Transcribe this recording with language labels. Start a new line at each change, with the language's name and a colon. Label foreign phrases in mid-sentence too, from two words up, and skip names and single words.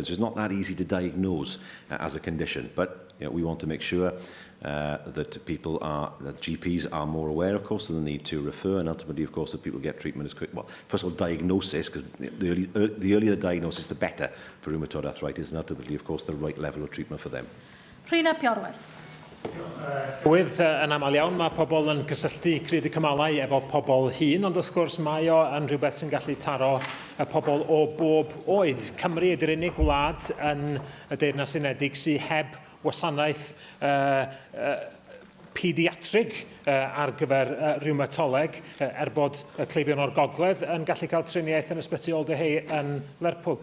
English: So it's not that easy to diagnose as a condition, but we want to make sure that GPs are more aware, of course, of the need to refer, and ultimately, of course, that people get treatment as quick. Well, first of all, diagnosis, because the earlier the diagnosis, the better for rheumatoid arthritis, and ultimately, of course, the right level of treatment for them. Rhina Piorwerth.
Welsh: Wydd yn aml iawn, mae pobl yn cysylltu cryd y cymalau efo pobl hŷn, ond wrth gwrs mae o yn rhywbeth sy'n gallu taro pobl o bob oed. Cymru ydy'r unig wlad yn y Deyrnas Unedig sydd heb wasanaeth pediatrig ar gyfer rheumatolog, bod cleifion o'r gogledd yn gallu cael triniaeth yn ysbyty Oldehei yn Lerpwl.